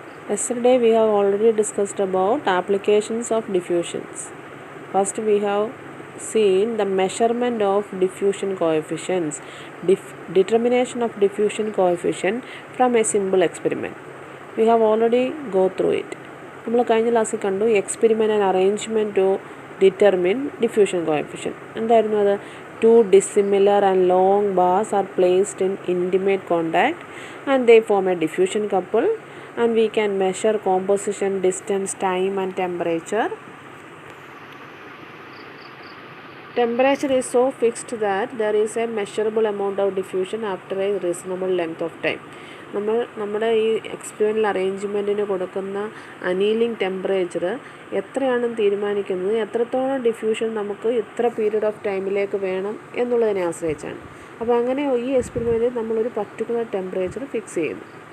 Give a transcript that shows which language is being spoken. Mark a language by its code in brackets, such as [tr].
[en] Yesterday we have already discussed about applications of diffusions. First we have seen the measurement of diffusion coefficients, determination of diffusion coefficient from a simple experiment. We have already go through it. [ml] നമ്മൾ കഴിഞ്ഞ ക്ലാസ്സിൽ കണ്ടു [en] Experiment and arrangement to determine diffusion coefficient. [ml] എന്തായിരുന്നു അത്? [en] Two dissimilar and long bars are placed in intimate contact and they form a diffusion couple, and we can measure composition, distance, time and temperature. Temperature is so fixed that there is a measurable amount of diffusion after a reasonable length of time. [ml] നമ്മുടെ ഈ experimental അറേഞ്ച്മെൻറ്റിന് കൊടുക്കുന്ന annealing temperature എത്രയാണെന്ന് തീരുമാനിക്കുന്നത് എത്രത്തോളം diffusion നമുക്ക് ഇത്ര period of ടൈമിലേക്ക് വേണം എന്നുള്ളതിനെ ആശ്രയിച്ചാണ്. അപ്പോൾ അങ്ങനെ ഈ എക്സ്പെരിമെൻറ്റിൽ നമ്മളൊരു പർട്ടിക്കുലർ ടെമ്പറേച്ചർ ഫിക്സ് ചെയ്യുന്നു.